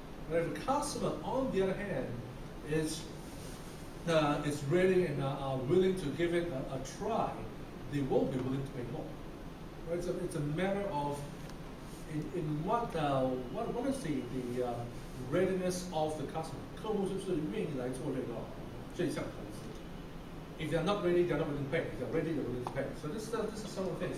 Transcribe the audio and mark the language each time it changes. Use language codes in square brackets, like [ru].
[en] But if the customer, on the other hand, is ready and are willing to give it a try, they will be willing to pay more. Right? So it's a matter of in what is the readiness of the customer. [zh] 客户是不是愿意来做这项投资? [en] If they're not ready, they're not willing to pay. If they're ready, they're willing to pay. So this is some of the things.